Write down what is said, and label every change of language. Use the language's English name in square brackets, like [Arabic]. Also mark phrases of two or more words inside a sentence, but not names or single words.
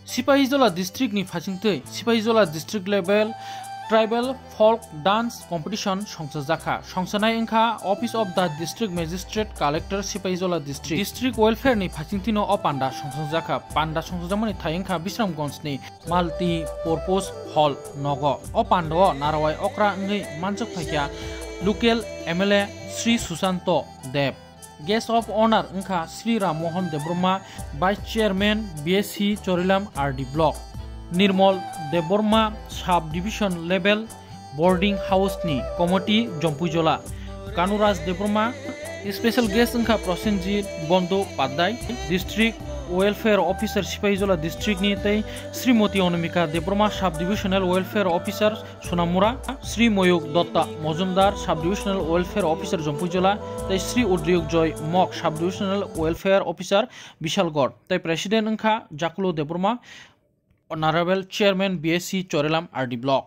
[Kok Borok] Sipahijola district ni phasingtui Sipahijola [English] district level tribal folk dance competition [Kok Borok] songsajaka songsanai engkha [English] office of the district magistrate collector [Kok Borok] Sipahijola [English] district welfare [Kok Borok] ni phasingtino o panda songsajamani thayengkha Bisramganj ni [English] multi purpose hall [Kok Borok] nogo o pando narawai okra ngi manjak phaikya [English] local MLA [Kok Borok] Sri Susanto Dev. [English] Guest of honor engkha Sri Ram Mohan Debroma, Vice Chairman BSc Chorilam RD Block. Nirmal Deborma Sub Division Level Boarding House ni Committee Jompujola. Kanuraj Debroma Special Guest engkha Prosenjit Bondo Padai District Welfare Officer Sipahijola District [Kok Borok] ni tei [English] Srimoti Onamika Debroma Sub Divisional Welfare Officer Sonamura, Sri Moyuk Dotta Mojumdar Sub Divisional Welfare Officer Jompujola, tei Sri Udryuk Joy Mok Sub Divisional Welfare Officer Bishalgor, tei President engkha Jakulo Debroma Honorable Chairman BSc Chorilam RD Block.